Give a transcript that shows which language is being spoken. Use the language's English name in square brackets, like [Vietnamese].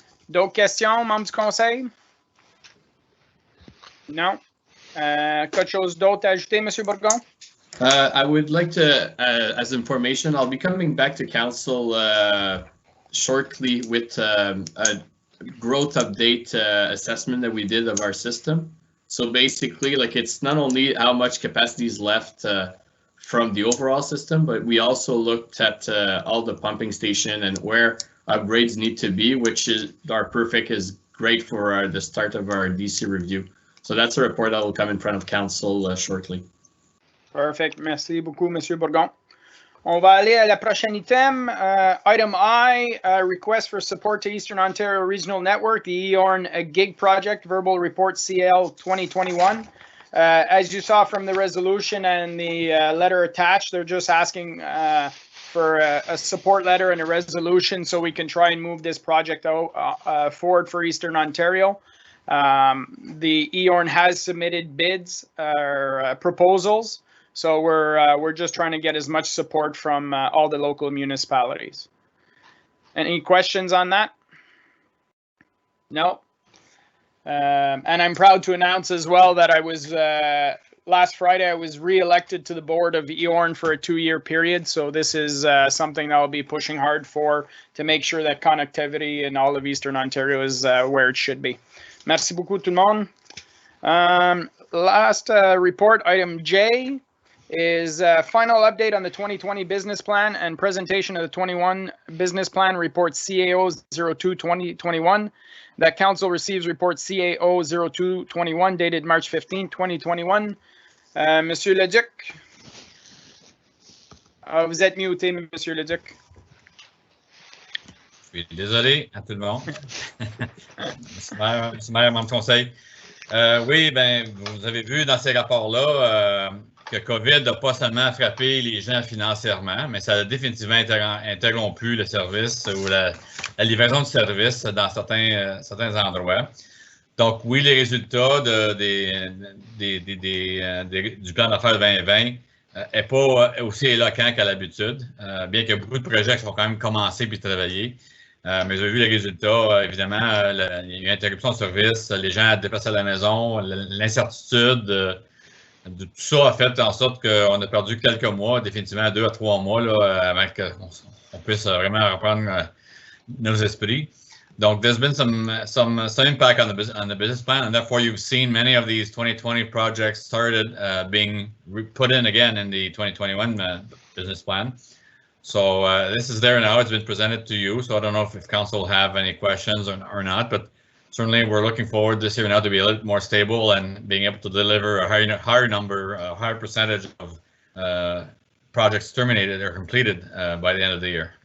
[French] D'autres questions, membres du Conseil? Non? Quelque chose d'autre à ajouter, Monsieur Bourgon? [English] I would like to, as information, I'll be coming back to council shortly with a growth update assessment that we did of our system. So basically, like, it's not only how much capacity is left from the overall system, but we also looked at all the pumping station and where upgrades need to be, which is our perfect is great for the start of our DC review. So that's a report that will come in front of council shortly. Perfect. [French] Merci beaucoup, Monsieur Bourgon. On va aller à la prochaine item. [English] Item I, request for support to Eastern Ontario Regional Network, the EORN GIG project, verbal report CL 2021. As you saw from the resolution and the letter attached, they're just asking for a support letter and a resolution so we can try and move this project forward for Eastern Ontario. The EORN has submitted bids or proposals. So we're just trying to get as much support from all the local municipalities. Any questions on that? No. And I'm proud to announce as well that I was last Friday I was re-elected to the board of EORN for a 2-year period. So this is something that I'll be pushing hard for to make sure that connectivity in all of Eastern Ontario is where it should be. [French] Merci beaucoup tout le monde. [English] Last report, item J, is final update on the 2020 business plan and presentation of the 21 business plan report CAO 02-2021. That council receives report CAO 02-21 dated March 15, 2021. Monsieur Leduc. [French] Vous êtes muté, Monsieur le Duc. Je suis désolé à tout le monde. Monsieur le maire, membre du conseil. Oui, ben, vous avez vu dans ces rapports-là que COVID n'a pas seulement frappé les gens financièrement, mais ça a définitivement interrompu le service ou la livraison de services dans certains endroits. Donc, oui, les résultats du plan d'affaires 2020 n'est pas aussi éloquent qu'à l'habitude, bien que beaucoup de projets qui sont quand même commencés puis travaillés. Mais j'ai vu les résultats, évidemment, il y a eu interruption de service, les gens déplacés à la maison, l'incertitude de tout ça a fait en sorte qu'on a perdu quelques mois, définitivement 2 à 3 mois, là, avant qu'on puisse vraiment reprendre nos esprits. [English] Donc, there's been some impact on the business plan, and therefore you've seen many of these 2020 projects started being put in again in the 2021 business plan. So this is there now. It's been presented to you. So I don't know if council have any questions or not, but certainly we're looking forward this year now to be a little more stable and being able to deliver a higher percentage of projects terminated or completed by the end of the year.